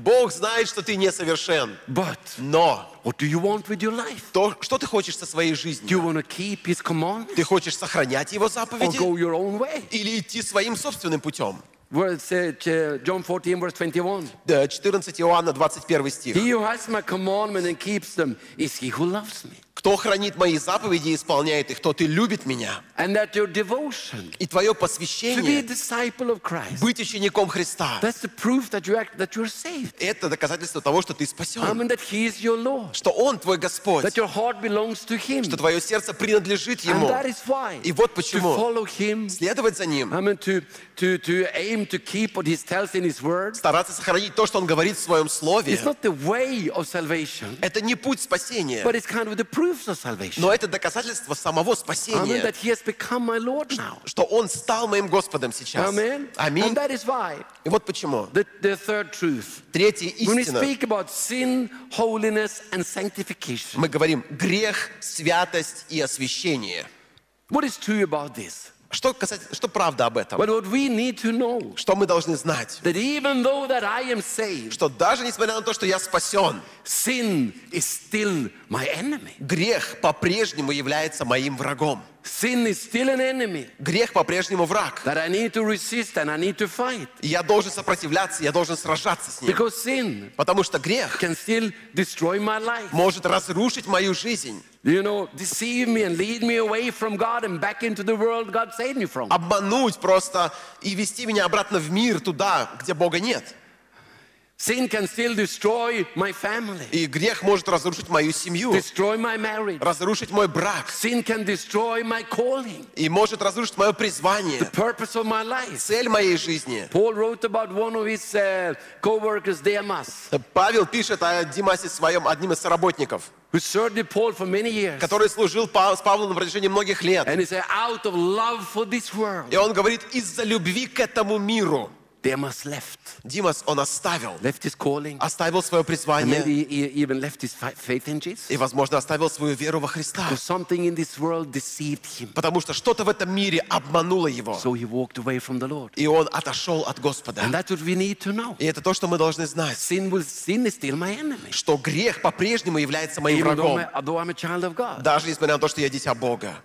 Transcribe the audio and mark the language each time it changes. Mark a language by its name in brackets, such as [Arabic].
[Russian] Бог знает, что ты несовершен. [English] But [Russian] но [English] what do you want with your life? [Russian] То, что ты хочешь со своей жизнью? [English] Do you want to keep His command? [Russian] Ты хочешь сохранять Его заповеди? [English] Or go your own way? [Russian] Или идти своим собственным путем? [English] John 14, verse 21. [Russian] 14 Иоанна, 21 стих. [English] He who has my commandment and keeps them is he who loves me. [Russian] Кто хранит мои заповеди и исполняет их, тот и любит меня. [English] And that your devotion, [Russian] и твое посвящение [English] to be a disciple of Christ, [Russian] быть учеником Христа, [English] that's the proof that you act, that you're saved. [Russian] Это доказательство того, что ты спасен. [English] I mean, that he is your Lord, [Russian] что Он твой Господь. [English] That your heart belongs to him, [Russian] что твое сердце принадлежит Ему. [English] And that is why, [Russian] и вот почему [English] to follow him, [Russian] следовать за Ним, [English] I mean, to aim to keep what he tells in his word, [Russian] стараться сохранить то, что Он говорит в Своем Слове, [English] it's not the way of salvation, [Russian] это не путь спасения, [English] but it's kind of the proof. [Russian] Но это доказательство самого спасения. [English] Amen, that he has become my Lord now. [Russian] Что Он стал моим Господом сейчас. [English] Amen. [Russian] Аминь. [English] And that is why, [Russian] и вот почему. [English] The third truth. [Russian] Третья истина. [English] When we speak about sin, holiness and sanctification. [Russian] Мы говорим грех, святость и освящение. [English] What is true about this? [Russian] Что правда об этом? [English] But what we need to know, [Russian] что мы должны знать? [English] That even though that I am saved, [Russian] что даже несмотря на то, что я спасен, [English] sin is still my enemy. [Russian] Грех по-прежнему является моим врагом. [English] Sin is still an enemy. [Russian] Грех по-прежнему враг. [English] That I need to resist and I need to fight. [Russian] Я должен сопротивляться, я должен сражаться с ним. [English] Because sin, [Russian] потому что грех [English] can still destroy my life. [Russian] Может разрушить мою жизнь. [English] You know, deceive me and lead me away from God and back into the world God saved me from. [Russian] Обмануть просто и вести меня обратно в мир туда, где Бога нет. [English] Sin can still destroy my family. [Russian] И грех может разрушить мою семью. [English] Destroy my marriage. [Russian] Разрушить мой брак. [English] Sin can destroy my calling. [Russian] И может разрушить мое призвание. [English] The purpose of my life. [Russian] Цель моей жизни. [English] Paul wrote about one of his co-workers, Demas. [Russian] Павел пишет о Димасе своем, одним из соработников. [English] Who served Paul for many years? [Russian] Который служил с Павлом на протяжении многих лет. [English] And he said, out of love for this world. [Russian] И он говорит из-за любви к этому миру. [English] Demas left. [Russian] Димас он оставил. [English] Left his calling. [Russian] Оставил свое призвание. [English] And maybe he even left his faith in Jesus. [Russian] И возможно оставил свою веру во Христа. [English] Because something in this world deceived him. [Russian] Потому что что-то в этом мире обмануло его. [English] So he walked away from the Lord. [Russian] И он отошел от Господа. [English] And that's what we need to know. [Russian] И это то, что мы должны знать. [English] Sin is still my enemy. [Russian] Что грех по-прежнему является моим врагом. [English] Although I'm a child of God. [Russian] Даже несмотря на то, что я дитя Бога.